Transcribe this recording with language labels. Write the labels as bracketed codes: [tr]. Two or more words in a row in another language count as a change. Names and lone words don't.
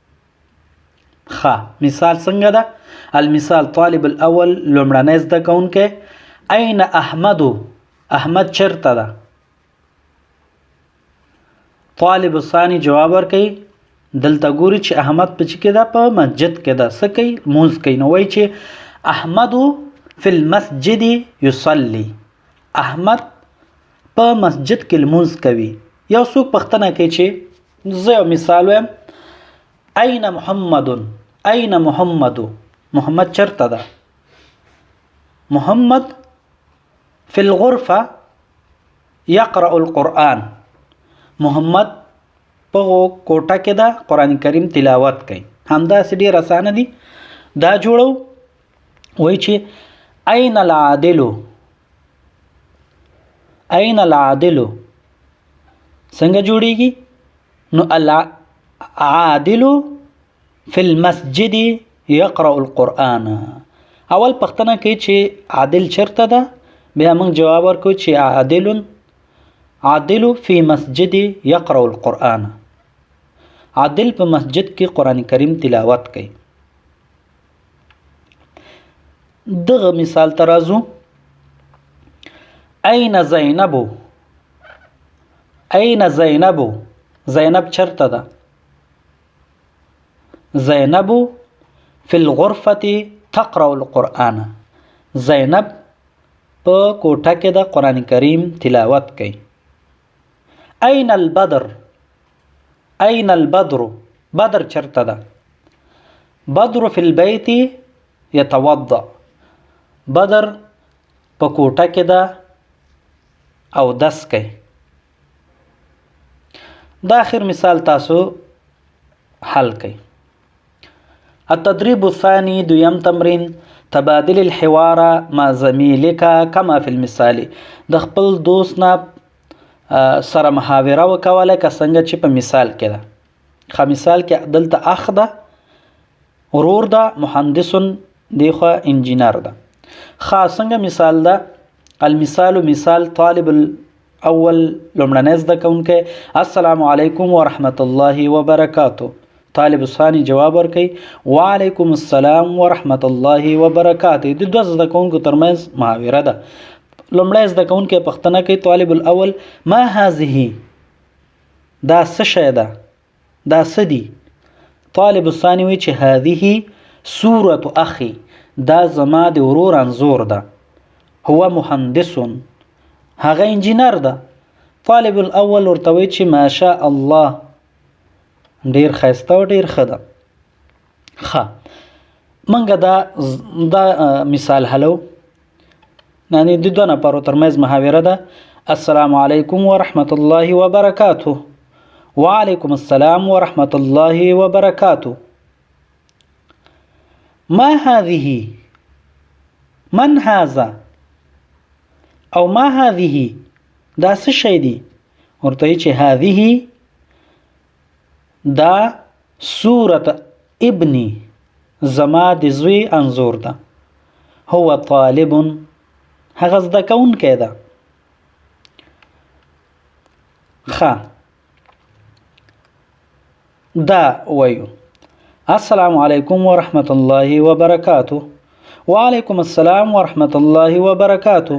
[ps] مثال څنګه ده [ar] المثال طالب الاول [ps] لمړنی زده کوونکی [ar] اين احمد [ps] احمد چرته ده [ar] طالب الثاني [ps] جواب ورکوي دلته ګوري چې احمد په چې کې ده په مسجد کې ده څه کوي لمونځ کوي نو وایي چې [ar] احمد فی المسجد یصلي [ps] احمد په مسجد کې لمونځ کوي. یو څوک پوښتنه کوي چې زه یو مثال وایم [ar] اين محمد اين محمد [ps] محمد چرته ده [ar] محمد فی الغرفه یقرأ القرآن [ps] محمد په کوټه کې ده قرآن کریم تلاوت کوي. همداسې ډېر اسانه دي دا جوړو وایي چې [ar] اين العادل اين العادل [ps] څنګه جوړیږي نو [ar] العادل فی المسجد یقرأ القرآن [ps] اول پختنه کوي چې عادل چرته ده، بیا موږ جواب ورکوو چې [ar] عادل فی مسجد یقرأ القرآن، [ps] عادل په مسجد کې قرآن کریم تلاوت کوي. دغه مثال ته راځو. [ar] این زینب، این زینب، [ps] زینب چرته ده؟ [ar] زینب فی الغرفة تقرأ القرآن، [ps] زینب په کوټه کې د قرآن کریم تلاوت کوي. [ar] این البدر، این البدر، [ps] بدر چرته ده؟ [ar] بدر فی البیت یتوضأ، [ps] بدر په کوټه کې ده او دس کوي. دا آخر مثال تاسو حل کوي. [ar] التدريب الثاني، [ps] دویم تمرین، [ar] تبادل الحوار مع زميلك كما في المثال، [ps] د خپل دوست نه سره محاوره وکوله که څنګه چې په مثال کې ده. خو مثال کې دلته اخ ده، ورور ده، مهندس دی خو انجینر ده. خو څنګه مثال ده؟ [ar] المثال مثال طالب الاول [ps] لومړنی زده کوونکی، [ar] السلام علیکم ورحمة الله وبرکاته. طالب ثانی [ps] جواب ورکوي [ar] وعلیکم السلام ورحمة الله وبرکاته. [ps] د دوه زده کوونکو ترمنځ محاوره ده. لومړی زده کوونکی پوښتنه کوي [ar] طالب الاول ما هذه، [ps] دا څه شی ده، دا څه دي؟ [ar] طالب الثانی [ps] وایي چې [ar] هذه صورة اخي، [ps] دا زما د ورور انځور ده. [ar] هو مهندس، [ps] هغه انجینر ده. طالب الاول ورته وایي چې ماشاء الله، ډیر ښایسته او ډیر ښه ده. ښه، موږ دا مثال حلو. یعنې د دوه نفرو ترمنځ محاوره ده. [ar] السلام علیکم ورحمة الله وبرکاته، وعلیکم السلام ورحمة الله وبرکاته. ما هذه، من هذا، او ما هذه، [ps] دا څه شی دی؟ ورته وایي چې هذه دا [ar] صورة ابني، [ps] زما د زوی انځور ده. [ar] هو طالب، [ps] هغه زده کوونکی ده. ښه، دا وایو [ar] السلام علیکم ورحمة الله وبرکاته، وعلیکم السلام ورحمة الله وبرکاته.